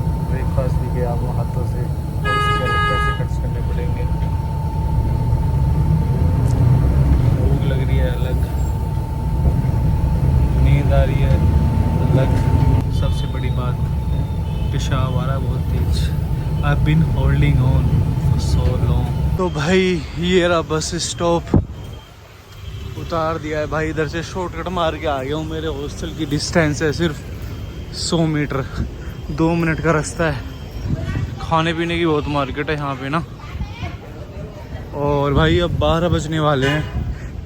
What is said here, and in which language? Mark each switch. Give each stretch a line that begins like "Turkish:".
Hindi: Breakfast भी गया वो हाथों से, और उसके अलग पैसे खर्च करने पड़ेंगे। भूख लग रही है अलग, नींद आ रही है अलग, सबसे बड़ी बात पेशाब आ रहा है बहुत तेज।
English: I've been holding on for so long।
Hindi: तो भाई ये रहा बस स्टॉप, उतार दिया है भाई। इधर से शॉर्टकट मार के आ गया हूँ। मेरे हॉस्टल की डिस्टेंस है सिर्फ 100 मीटर, 2 मिनट का रास्ता है। खाने पीने की बहुत मार्केट है यहाँ पे ना। और भाई अब 12 बजने वाले हैं।